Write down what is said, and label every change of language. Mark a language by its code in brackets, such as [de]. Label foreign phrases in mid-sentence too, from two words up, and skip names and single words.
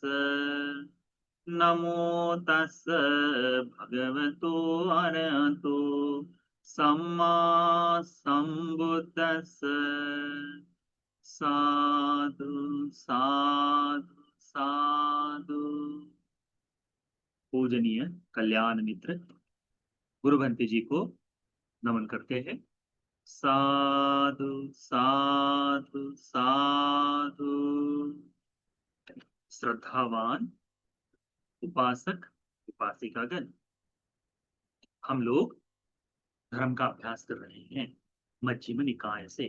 [pi] नमो तस् भगवतो अरहतो सम्मा सम्बुद्दस्स। साधु साधु साधु। [hi] पूजनीय कल्याण मित्र गुरुभंते जी को नमन करते हैं। [pi] साधु साधु साधु। [hi] श्रद्धावान उपासक उपासिकागण, हम लोग धर्म का अभ्यास कर रहे हैं मध्यम निकाय से।